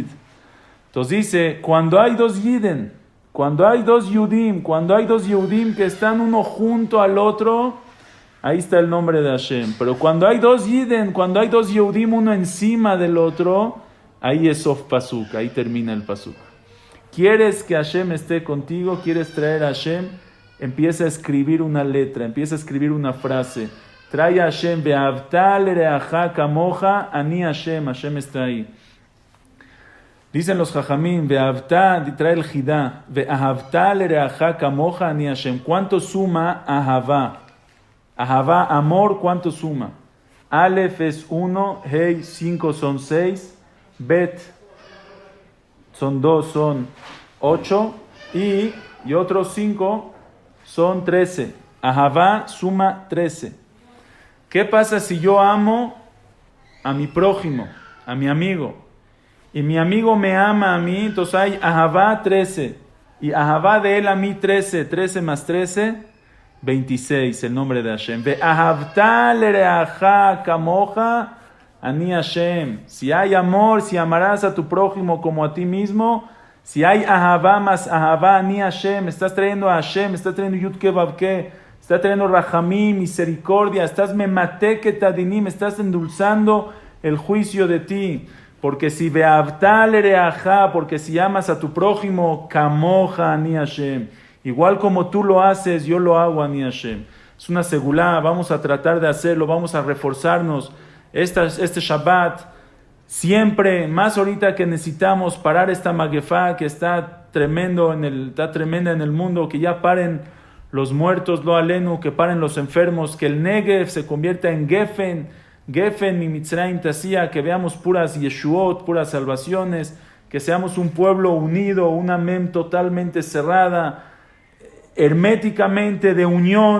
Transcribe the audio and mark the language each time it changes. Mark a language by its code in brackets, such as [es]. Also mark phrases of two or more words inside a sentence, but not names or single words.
[es] Entonces dice, cuando hay dos Yiden, cuando hay dos Yudim que están uno junto al otro, ahí está el nombre de Hashem. Pero cuando hay dos Yiden, cuando hay dos Yehudim uno encima del otro, ahí es [he] סוף פסוק, [es] ahí termina el Pasuk. ¿Quieres que Hashem esté contigo? ¿Quieres traer a Hashem? Empieza a escribir una letra, empieza a escribir una frase. Trae a Hashem, [he] ואהבת לרעך כמוך, אני השם [es] está ahí. Dicen los Jajamim, ve'avta, trae el Jidá, [he] ואהבת לרעך כמוך, אני השם. [es] ¿Cuánto suma ahavá? Ahavá, amor, ¿cuánto suma? Aleph es 1, Hey 5 son 6, Bet son 2, son 8 y otros 5 son 13. Ahavá suma 13. ¿Qué pasa si yo amo a mi prójimo, a mi amigo, y mi amigo me ama a mí? Entonces hay Ahavá 13 y Ahavá de él a mí 13, 13 más 13, 26, el nombre de Hashem. [he] ואהבת לרעך כמוך, אני השם. [es] Si hay amor, si amarás a tu prójimo como a ti mismo, si hay Ahavá más Ahavá, [he] אני השם, [es] estás trayendo a Hashem, estás trayendo [he] יוד קי ואו קי, [es] estás trayendo Rahamim, misericordia, estás [he] ממתיק הדינים, [es] estás endulzando el juicio de ti. Porque si [he] ואהבת לרעך, [es] porque si amas a tu prójimo, [he] כמוך, אני השם. [es] Igual como tú lo haces, yo lo hago, [he] אני השם. [es] Es una segulá, vamos a tratar de hacerlo, vamos a reforzarnos. Este Shabbat, siempre, más ahorita que necesitamos parar esta magefá que está tremenda en el mundo, que ya paren los muertos, [he] לא עלינו, [es] que paren los enfermos, que el Negev se convierta en Gefen y Mitzrayim Tasía, que veamos puras Yeshuot, puras salvaciones, que seamos un pueblo unido, una mem totalmente cerrada, herméticamente de unión.